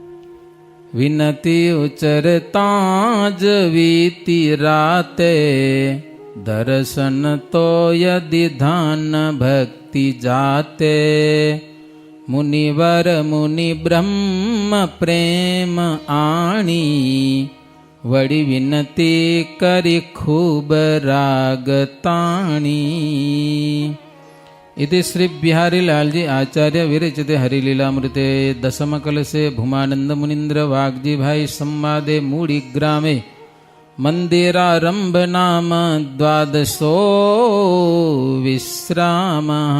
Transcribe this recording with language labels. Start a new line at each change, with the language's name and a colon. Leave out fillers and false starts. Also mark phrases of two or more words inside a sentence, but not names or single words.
Gujarati: વિનતી ઉચરતા જ વીતી રાતે દર્શન તો યદિ ધન ભક્તિ જાતે. મુનિવર મુનિ બ્રહ્મ પ્રેમ આણી વળી વિનતી કરી ખૂબ રાગ તાણી.
Sanskrit: इति श्री बिहारी लाल जी आचार्य विरचिते हरिलीलामृते दशम कलशे भूमानंद मुनीन्द्र वाग्जी भाई संवादे मूड़ी ग्रामे मंदिरारंभ नाम द्वादशो विश्राम.